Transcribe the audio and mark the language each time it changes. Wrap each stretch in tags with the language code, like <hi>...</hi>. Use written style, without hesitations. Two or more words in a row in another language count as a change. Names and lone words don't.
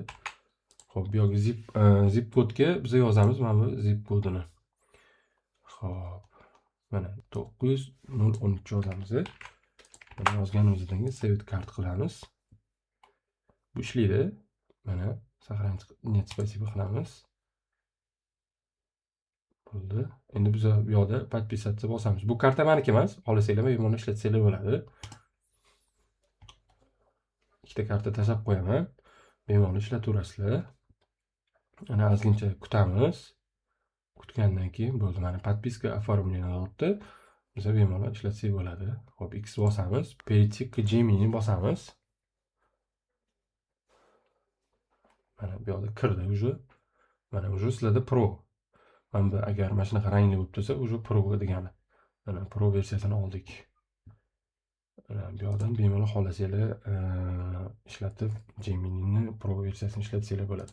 <uz>Xo'p, bu yerga zip kodga biz yozamiz mana bu zip kodini. Xo'p, mana 9013 yozamiz. Mana yozganimizdan keyin</uz> <en>save kart</en> <uz>qilamiz. Bu ishlaydi. Mana</uz> <ru>сохранить нет спасибо</ru> <uz>qilamiz. Bo'ldi. Endi biz bu yoqda подписаться bosamiz. Bu karta meniki emas. Xohlasanglar bemalol ishlatsanglar bo'ladi. Ikkita karta tashlab qo'yaman. Bemalol ishlataverasizlar. Ana ozgincha kutamiz. Kutgandan keyin bo'ldi. Mana</uz> <ru>подписка оформлена</ru> <uz>deyapti. Biz bemalol ishlatsak bo'ladi. Xo'p, X bosamiz.</uz> <ru>Перейти к</ru> <uz>Gemini bosamiz. Mana bu yoqda kirdi уже. Mana уже sizlarda Pro. Mana agar mana shunaqa rangli bo'lib tursa, уже Pro degani. Mana Pro versiyasini oldik. Bu yoqdan bemalol xohlasanglar ishlatib Gemini'ni Pro versiyasini ishlatsanglar bo'ladi.</uz>